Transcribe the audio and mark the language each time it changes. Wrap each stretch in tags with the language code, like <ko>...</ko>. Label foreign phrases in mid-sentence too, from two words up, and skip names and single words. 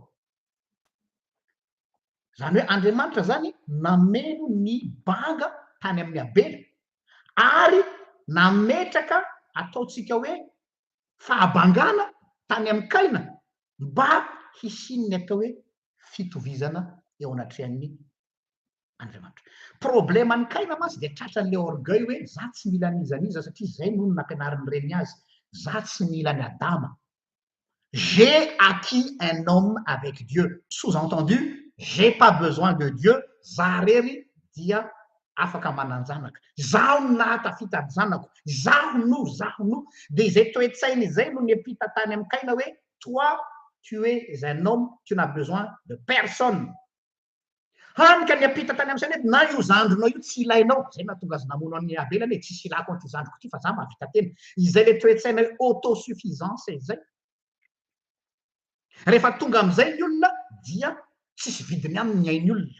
<mg>Zany hoe Andriamanitra zany nameno ny banga tany amin'ny Abela ary nametraka ataotsika hoe fahabangana tany amin'ny Kaina mba hisin'ny atao hoe fitovizana eo anatrehan'ny Andriamanitra. Probleman'ny Kaina masy de tratran'le orgueil hoe za tsy mila nizaniza satria zay no nampianarin'ny reny azy. Za tsy mila ny Adama.</mg> <fr>J'ai acquis un homme avec Dieu. Sous-entendu, j'ai pas besoin de Dieu.</fr> <mg>Za rery dia afaka mananjanaka. Zaho nahatafita ny zanako. Zaho no. De zay toetsainy zay no niampita tany amin'ny Kaina hoe</mg> <fr>toi, tu es un homme, tu n'as besoin de personne.</fr> <mg>Hanika niampita tany amin'ny saina na io zandronao io tsy ilainao. Zay nahatonga azy namono an'ny Abela ny tsisy ilako an'ity zandroko ity fa za mahavita tena. Izay le toetsaina hoe autosuffisance zay. Rehefa tonga amin'izay ny olona dia tsisy vidiny aminy ny ain'ny olona.</mg>